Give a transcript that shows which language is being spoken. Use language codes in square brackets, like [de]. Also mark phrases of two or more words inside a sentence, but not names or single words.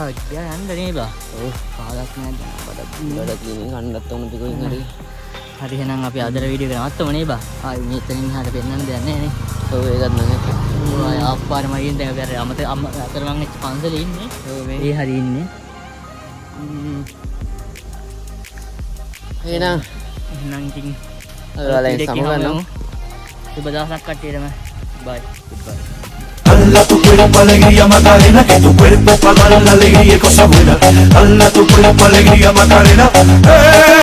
[si] ගියා යන්න නේ බා ඔව් කාලක් නෑ බඩ තියෙන කන්නත් උණු පිටින් හරි හරි එහෙනම් අපි අදට වීඩියෝ එක නවත්තමු නේ බා ආයි මෙතනින් එහාට පෙන්නන්න දෙයක් නෑ නේ ඔව් ඒකත් නෑ ඔය ආප්පාරම ගින් දැන් අපි අතර මං පන්සලේ ඉන්නේ ඔව් මේ හරි ඉන්නේ එහෙනම් ඉතින් ඔයාලා සමගන්න සුබ දවසක් කට්ටියටම බයි goodbye. [es] Dala tu cuerpo alegría Macarena, que tu cuerpo para dar la alegría y cosas buenas. Dala tu cuerpo alegría Macarena.